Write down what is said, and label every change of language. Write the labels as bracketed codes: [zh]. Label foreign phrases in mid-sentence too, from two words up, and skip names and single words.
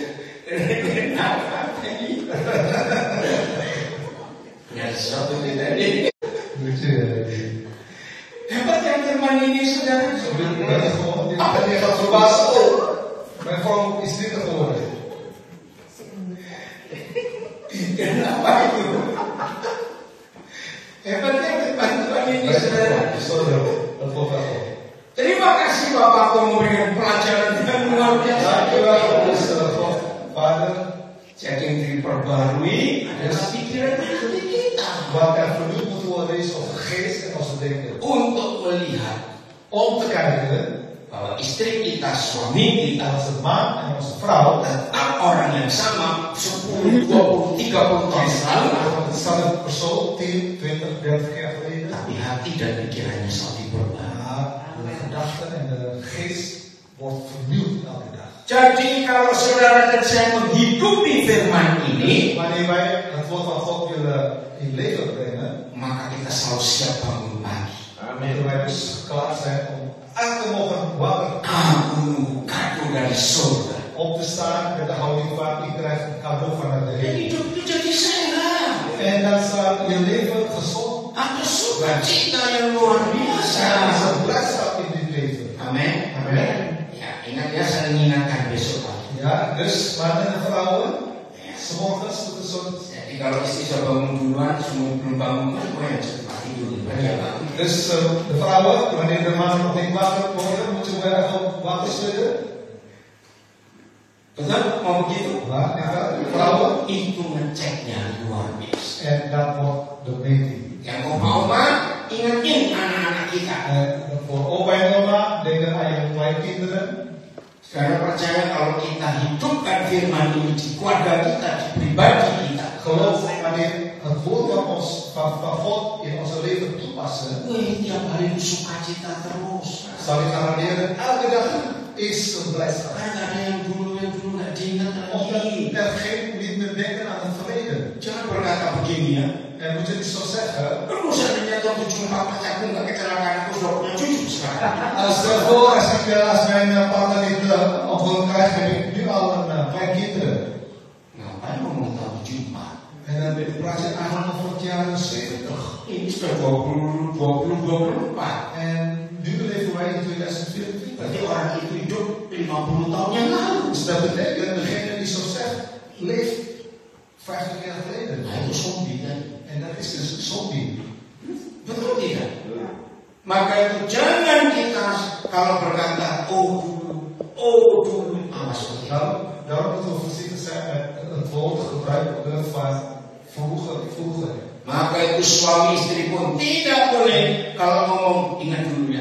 [id] Ya sesuatu tidak ini. Lucu ya. Hebat yang firman ini saudara. [nl] En je gaat verbazen, oh, mijn vrouw is dit geworden. [id] Kenapa itu? Hebatnya firman Tuhan ini saudara. [nl] Sorry, dat wordt wel goed. [id] Terima kasih Bapak kau memberikan pelajaran yang luar biasa. [nl] Dankjewel, dus God, Vader. [id] Jadi yang diperbarui adalah pikiran hati kita [nl] Wat er vernieuwd moet worden is onze geest en onze denken. [id] untuk melihat [nl] Om te kijken [id] bahwa istri kita, suami kita [nl] onze man en onze vrouw. [id] tetap orang yang sama 10, 20, 30 tahun lalu, [nl] Want het staat een persoon 10, 20, 30 jaar geleden. [id] tapi hati dan pikirannya selalu berubah. [nl] Maar de gedachten en de geest wordt vernieuwd elke dag. [id] Jadi kalau saudara dan saya menghidupi firman ini, [nl] Wanneer wij het woord van God willen in leven brengen, [id] maka kita selalu siap bangun pagi. [nl] moeten wij dus klaar zijn om aan te mogen wapperen. [id] Aku kado dari surga. [nl] Op te staan met de houding van ik krijg een cadeau vanuit de [id] Dan [nl] hemel. [id] hidup itu jadi sehat. [nl] En dan staat je leven gezond. [id] Ada sukacita yang luar [nl] Er [id] biasa. [nl] is een blijdschap in dit leven. [id] Amin. Amin. Ya, ingat ya, saling ingatkan besok pagi. [nl] Ja, dus mannen en vrouwen, [id] Ya. [nl] s'morgens moeten zo. [id] Jadi kalau istri sudah bangun duluan, semua belum bangun, kan gue yang cepat tidur daripada dia bangun. [nl] Dus de vrouwen, wanneer de mannen nog niet wakker worden, moeten we even wakker schudden. [id] Betul? Mau begitu? [nl] Maar de vrouwen, [id] Itu ngeceknya luar biasa. [nl] en dat wordt de meting. [id] Yang oma-oma, ingetin anak-anak kita. [nl] En voor opa en oma, denken aan je kleinkinderen. [id] Saudara percaya kalau kita hidupkan firman ini di keluarga kita, di pribadi kita. [nl] Geloof wanneer het woord van ons, van God in onze leven toepassen, [id] Wih, tiap hari sukacita terus. [nl] zal je garanderen, elke dag is een blijdschap. [id] Kan ada yang dulu nggak diingat [nl] Omdat [id] lagi. [nl] niet meer denken aan het verleden. [id] Jangan berkata begini ya. [nl] En moet je niet zo zeggen. [id] Perlu seandainya waktu jumpa pacarku nggak kecelakaan, aku sudah punya cucu sekarang. [nl] Stel voor, als mijn partner niet ongeluk krijgt, heb ik nu al een kleinkinderen. [id] Ngapain ngomong tahun Jumat? [nl] En dan praat je aan over het jaar 70. [id] Ini sudah 2024. [nl] En nu leven wij in 2024. [id] Berarti orang itu hidup 50 tahun yang lalu. [nl] Dus dat betekent, degene die zo zegt, leeft 50 jaar geleden. [id] Nah itu zombie kan. [nl] En dat is dus zombie. [id] Betul tidak? Maka itu jangan kita kalau berkata oh dulu, awas seperti itu. [nl] Daarom moeten we voorzichtig zijn met het woord gebruiken van vroeger. [id] Maka itu suami istri pun tidak boleh kalau ngomong ingat dulu ya.